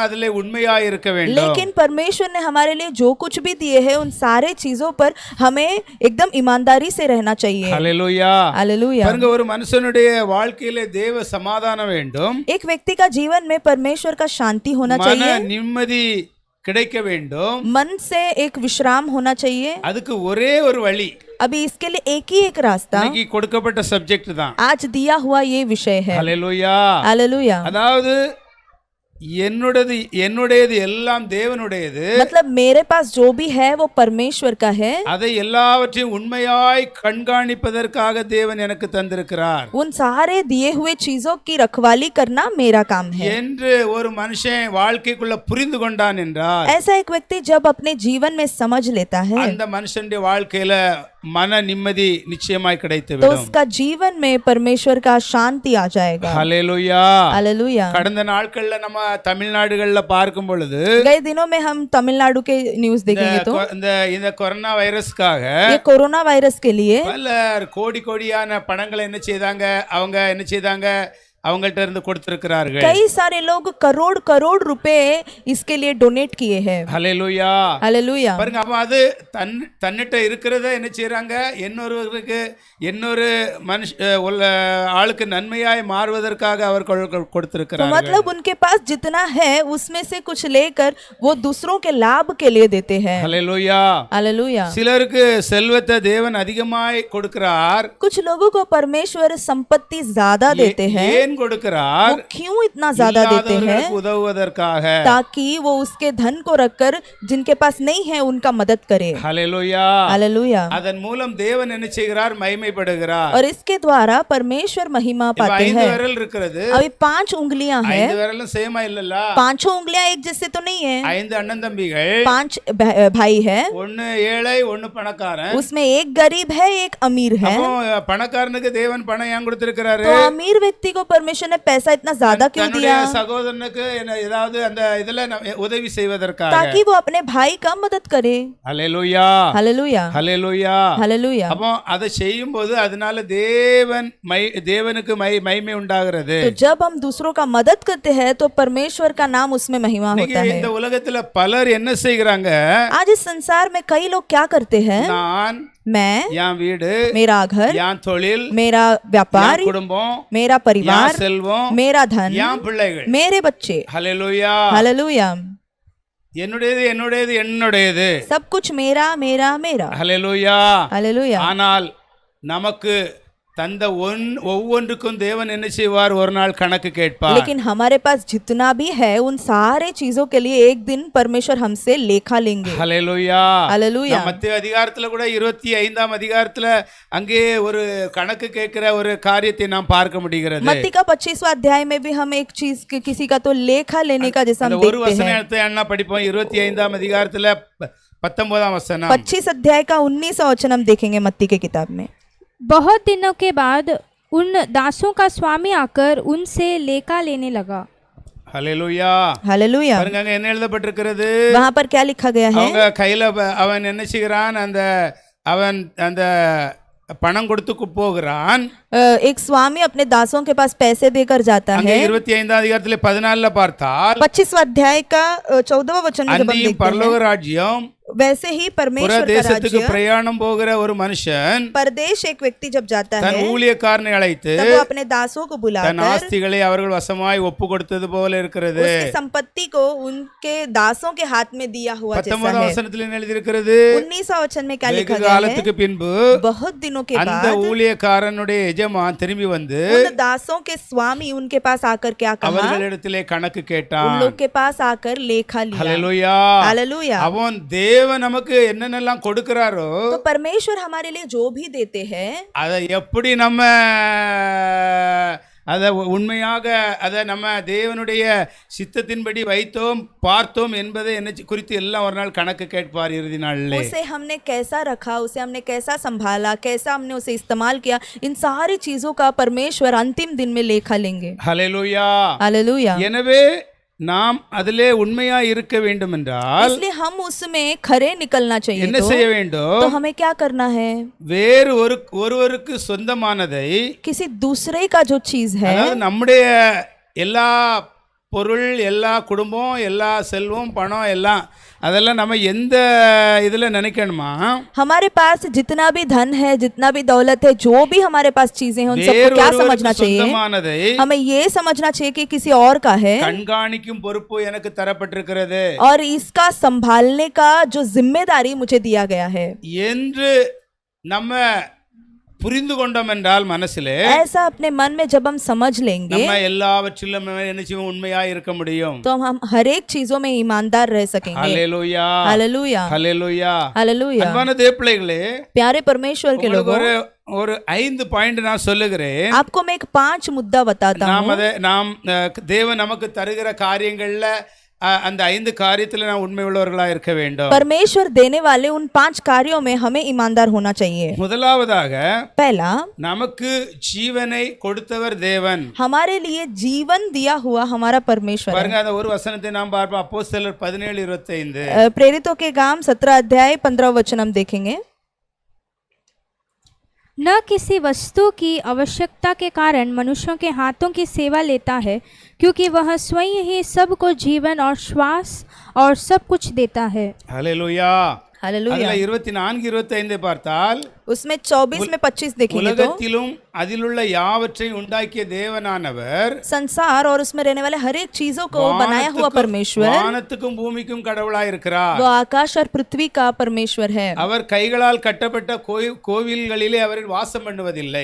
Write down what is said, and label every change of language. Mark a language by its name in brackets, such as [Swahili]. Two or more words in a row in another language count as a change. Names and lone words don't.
[Tamil] அதிலே உண்மையாய் இருக்க வேண்டும். [Hindi] लेकिन परमेश्वर ने हमारे लिए जो कुछ भी दिए हैं उन सारे चीजों पर हमें एकदम ईमानदारी से रहना चाहिए। [Tamil] ஹல்லேலூயா [Hindi] हालेलुया। [Tamil] பாருங்க, ஒரு மனுஷனுடைய வாழ்க்கையிலே தேவ சமாதானம் வேண்டும், [Hindi] एक व्यक्ति का जीवन में परमेश्वर का शांति होना [Tamil] மன [Hindi] चाहिए, [Tamil] நிம்மதி கிடைக்க வேண்டும். [Hindi] मन से एक विश्राम होना चाहिए। [Tamil] அதுக்கு ஒரே ஒரு வழி, [Hindi] अभी इसके लिए एक ही एक रास्ता [Tamil] இன்னைக்கு கொடுக்கப்பட்ட சப்ஜெக்ட் தான். [Hindi] आज दिया हुआ ये विषय है। [Tamil] ஹல்லேலூயா [Hindi] हालेलुया। [Tamil] அதாவது என்னுடையது எல்லாம் தேவனுடையது, [Hindi] मतलब मेरे पास जो भी है वो परमेश्वर का है, [Tamil] அதை எல்லாவற்றையும் உண்மையாய் கண்காணிப்பதற்காக தேவன் எனக்கு தந்திருக்கிறார் [Hindi] उन सारे दिए हुए चीजों की रखवाली करना मेरा काम है [Tamil] என்று ஒரு மனுஷன் வாழ்க்கைக்குள்ள புரிந்து கொண்டான் என்றால், [Hindi] ऐसा एक व्यक्ति जब अपने जीवन में समझ लेता है [Tamil] அந்த மனுஷனுடைய வாழ்க்கையில மன நிம்மதி நிச்சயமாய் [Hindi] तो [Tamil] கிடைத்துவிடும். [Hindi] उसका जीवन में परमेश्वर का शांति आ जाएगा। [Tamil] ஹல்லேலூயா [Hindi] हालेलुया। [Tamil] கடந்த நாட்கள்ல நம்ம தமிழ்நாடுகள்ல பார்க்கும் பொழுது [Hindi] गए दिनों में हम तमिलनाडु के न्यूज देखेंगे तो [Tamil] இந்த கொரோனா வைரஸ்க்காக [Hindi] ये कोरोना वायरस के लिए [Tamil] பலர் கோடியான பணங்களை என்ன செய்தாங்க? அவங்கள்ட்ட இருந்து கொடுத்திருக்கிறார்கள். [Hindi] कई सारे लोग करोड़ रुपए इसके लिए डोनेट किए हैं। [Tamil] ஹல்லேலூயா [Hindi] हालेलुया। [Tamil] பாருங்க, அப்ப அது தன்னிட்ட இருக்கிறத என்ன செய்றாங்க? இன்னொரு ஆளுக்கு நன்மையாய் மாறுவதற்காக அவர் [Hindi] तो [Tamil] கொடுத்திருக்கிறார்கள். [Hindi] मतलब उनके पास जितना है उसमें से कुछ लेकर वो दूसरों के लाभ के लिए देते हैं। [Tamil] ஹல்லேலூயா [Hindi] हालेलुया। [Tamil] சிலருக்கு செல்வத்தை தேவன் அதிகமாய் கொடுக்கிறார். [Hindi] कुछ लोगों को परमेश्वर संपत्ति ज्यादा देते हैं। [Tamil] ஏன் கொடுக்கிறார்? [Hindi] वो क्यों इतना ज्यादा देते हैं? [Tamil] இல்லாதவர்களுக்கு உதவுவதற்காக, [Hindi] ताकि वो उसके धन को रखकर जिनके पास नहीं है उनका मदद करे। [Tamil] ஹல்லேலூயா [Hindi] हालेलुया। [Tamil] அதன் மூலம் தேவன் என்ன செய்கிறார்? மகிமைப்படுகிறார். [Hindi] और इसके द्वारा परमेश्वर महिमा [Tamil] இப்ப [Hindi] पाते 5 हैं। [Tamil] விரல் இருக்கிறது. [Hindi] अभी 5 उंगलियां हैं। [Tamil] 5 விரலும் சேமா இல்லல்ல? [Hindi] 5 उंगलियां एक जैसे तो नहीं है। [Tamil] 5 அண்ணன் தம்பிகள், [Hindi] 5 भाई है, [Tamil] ஒன்னு ஏழை ஒன்னு பணக்காரன். [Hindi] उसमें एक गरीब है एक अमीर है। [Tamil] அப்போ பணக்காரனுக்கு தேவன் பணம் ஏன் கொடுத்திருக்கிறாரு? [Hindi] तो अमीर व्यक्ति को परमेश्वर ने पैसा इतना ज्यादा क्यों [Tamil] தன்னுடைய [Hindi] दिया? [Tamil] சகோதரனுக்கு ஏதாவது அந்த இதுல உதவி செய்வதற்காக. [Hindi] ताकि वो अपने भाई का मदद करे। [Tamil] ஹல்லேலூயா, [Hindi] हालेलुया, [Tamil] ஹல்லேலூயா. [Hindi] हालेलुया। [Tamil] அப்போ அதை செய்யும்போது அதனால தேவனுக்கு மகிமை உண்டாகிறது. [Hindi] तो जब हम दूसरों का मदद करते हैं तो परमेश्वर का नाम उसमें महिमा होता है। [Tamil] இந்த உலகத்துல பலர் என்ன செய்கிறாங்க? [Hindi] आज इस संसार में कई लोग क्या करते हैं? [Tamil] நான், [Hindi] मैं, [Tamil] என் வீடு, [Hindi] मेरा घर, [Tamil] என் தொழில், [Hindi] मेरा व्यापार, [Tamil] என் குடும்பம், [Hindi] मेरा [Tamil] என் [Hindi] परिवार, [Tamil] செல்வம், [Hindi] मेरा धन, [Tamil] என் பிள்ளைகள். [Hindi] मेरे बच्चे। [Tamil] ஹல்லேலூயா. [Hindi] हालेलुया। [Tamil] என்னுடையது என்னுடையது என்னுடையது. [Hindi] सब कुछ मेरा मेरा मेरा। [Tamil] ஹல்லேலூயா. [Hindi] हालेलुया। [Tamil] ஆனால் நமக்கு தந்த ஒவ்வொன்றுக்கும் தேவன் என்ன செய்வார்? ஒரு நாள் கணக்கு கேட்பார். [Hindi] लेकिन हमारे पास जितना भी है उन सारे चीजों के लिए एक दिन परमेश्वर हमसे लेखा लेंगे। [Tamil] ஹல்லேலூயா. [Hindi] हालेलुया। [Tamil] மத்திய அதிகாரத்துல கூட 25ஆம் அதிகாரத்துல அங்கே ஒரு கணக்கு கேட்கிற ஒரு காரியத்தை நாம் பார்க்க முடிகிறது. [Hindi] मत्ती का 25वां अध्याय में भी हम एक चीज किसी का तो लेखा लेने का जैसा हम [Tamil] அந்த ஒரு [Hindi] देखते हैं। [Tamil] வசனத்தை என்ன படிப்போம்? 25ஆம் அதிகாரத்துல 19ஆம் வசனம். [Hindi] 25 अध्याय का 19वां वचन हम देखेंगे मत्ती के किताब में। बहुत दिनों के बाद उन दासों का स्वामी आकर उनसे लेखा लेने लगा। [Tamil] ஹல்லேலூயா. [Hindi] हालेलुया। [Tamil] பாருங்க அங்க என்ன எழுதப்பட்டிருக்கிறது? [Hindi] वहां पर क्या लिखा गया है? [Tamil] அவங்க கையில அவன் என்ன செய்கிறான்? அவன் அந்த பணம் கொடுத்து போகிறான். [Hindi] एक स्वामी अपने दासों के पास पैसे देकर जाता [Tamil] அங்கே [Hindi] है। [Tamil] 25ஆம் அதிகாரத்துல 14ல பார்த்தால் [Hindi] 25वां अध्याय का 14वां वचन में जब हम [Tamil] அன்றியும் [Hindi] देखते [Tamil] பரலோக [Hindi] हैं, [Tamil] ராஜ்யம் [Hindi] वैसे ही परमेश्वर का [Tamil] தேசத்துக்கு [Hindi] राज्य, [Tamil] பிரயாணம் போகிற ஒரு மனுஷன் [Hindi] परदेश एक व्यक्ति जब जाता [Tamil] தன் [Hindi] है [Tamil] ஊழியக்காரனை அழைத்து [Hindi] तब वो अपने दासों को [Tamil] தன் [Hindi] बुलाकर [Tamil] ஆஸ்திகளை அவர்கள் வசமாய் ஒப்பு கொடுத்தது போல இருக்கிறது. [Hindi] उसकी संपत्ति को उनके दासों के हाथ में दिया हुआ जैसा [Tamil] 19ஆம் [Hindi] है। [Tamil] வசனத்தில் என்ன எழுதியிருக்கிறது? [Hindi] 19वां वचन में क्या [Tamil] வெகு [Hindi] लिखा गया है? [Tamil] காலத்துக்கு பின்பு [Hindi] बहुत दिनों के [Tamil] அந்த [Hindi] बाद [Tamil] ஊழியக்காரனுடைய எஜமான் திரும்பி வந்து [Hindi] उन दासों के स्वामी उनके पास आकर क्या कहा? [Tamil] அவர்களிடத்திலே கணக்கு [Hindi] उन [Tamil] கேட்டான். [Hindi] लोग के पास आकर लेखा लिया। [Tamil] ஹல்லேலூயா. [Hindi] हालेलुया। [Tamil] அவன் தேவன் நமக்கு என்னென்னலாம் கொடுக்கிறாரோ [Hindi] तो परमेश्वर हमारे लिए जो भी देते हैं [Tamil] அதை எப்படி நம்ம அதை உண்மையாக அதை நம்ம தேவனுடைய சித்தத்தின்படி வைத்தோம் பார்த்தோம் என்பதை என்ன குறித்து எல்லாம் ஒரு நாள் கணக்கு கேட்பார் இறுதி நாளிலே. [Hindi] उसे हमने कैसा रखा, उसे हमने कैसा संभाला, कैसा हमने उसे इस्तेमाल किया, इन सारी चीजों का परमेश्वर अंतिम दिन में लेखा लेंगे। [Tamil] ஹல்லேலூயா. [Hindi] हालेलुया। [Tamil] எனவே நாம் அதிலே உண்மையா இருக்க வேண்டும் என்றால் [Hindi] इसलिए हम उसमें खरे निकलना चाहिए। [Tamil] என்ன செய்ய வேண்டும்? [Hindi] तो हमें क्या करना है? [Tamil] வேறு ஒருவருக்கு சொந்தமானதை, [Hindi] किसी दूसरे का जो चीज है, [Tamil] அதாவது நம்முடைய எல்லா பொருள், எல்லா குடும்பம், எல்லா செல்வம், பணம் எல்லாம் அதெல்லாம் நம்ம எந்த இதுல நினைக்கணுமா? [Hindi] हमारे पास जितना भी धन है, जितना भी दौलत है, जो भी हमारे पास चीजें हैं, उन सबको क्या समझना चाहिए? [Tamil] சொந்தமானதை [Hindi] हमें ये समझना चाहिए कि किसी और का है [Tamil] கண்காணிக்கும் பொறுப்பு எனக்கு தரப்பட்டிருக்கிறது [Hindi] और इसका संभालने का जो जिम्मेदारी मुझे दिया गया है [Tamil] என்று நம்ம புரிந்து கொண்டோம் என்றால் மனசிலே [Hindi] ऐसा अपने मन में जब हम समझ लेंगे [Tamil] நம்ம எல்லாவற்றிலும் என்ன செய்வோம்? உண்மையா இருக்க முடியும். [Hindi] तो हम हर एक चीजों में ईमानदार रह सकेंगे। [Tamil] ஹல்லேலூயா. [Hindi] हालेलुया। [Tamil] ஹல்லேலூயா. [Hindi] हालेलुया। [Tamil] அன்பான தேவப்பிள்ளைகளே, [Hindi] प्यारे परमेश्वर के [Tamil] உங்களுக்கு [Hindi] लोगों, [Tamil] ஒரு 5 பாயிண்ட் நான் சொல்லுகிறேன். [Hindi] आपको मैं एक 5 मुद्दा बताता हूँ। [Tamil] நாம் தேவன் நமக்கு தருகிற காரியங்கள்ல அந்த 5 காரியத்துல நான் உண்மை உள்ளவர்களா இருக்க வேண்டும். [Hindi] परमेश्वर देने वाले उन 5 कार्यों में हमें ईमानदार होना चाहिए। [Tamil] முதலாவதாக [Hindi] पहला, [Tamil] நமக்கு ஜீவனை கொடுத்தவர் தேவன். [Hindi] हमारे लिए जीवन दिया हुआ हमारा परमेश्वर है। [Tamil] பாருங்க அந்த ஒரு வசனத்தை நாம் பார்ப்போம். அப்போஸ்தலர் 17:25. [Hindi] प्रेरितों के काम 17 अध्याय 15 वचन हम देखेंगे। न किसी वस्तु की आवश्यकता के कारण मनुष्यों के हाथों की सेवा लेता है, क्योंकि वह स्वयं ही सबको जीवन और श्वास और सब कुछ देता है। [Tamil] ஹல்லேலூயா. [Hindi] हालेलुया। [Tamil] அதுல 24-25 பார்த்தால் [Hindi] उसमें 24 में 25 देखेंगे तो [Tamil] உலகத்திலும் அதிலுள்ள யாவற்றையும் உண்டாக்கிய தேவனானவர் [Hindi] संसार और उसमें रहने वाले हर एक चीजों को बनाया हुआ परमेश्वर, [Tamil] வானத்துக்கும் பூமிக்கும் கடவுளாய் இருக்கிறார். [Hindi] वो आकाश और पृथ्वी का परमेश्वर है। [Tamil] அவர் கைகளால் கட்டப்பட்ட கோவில்களிலே அவர் வாசம் பண்ணுவதில்லை.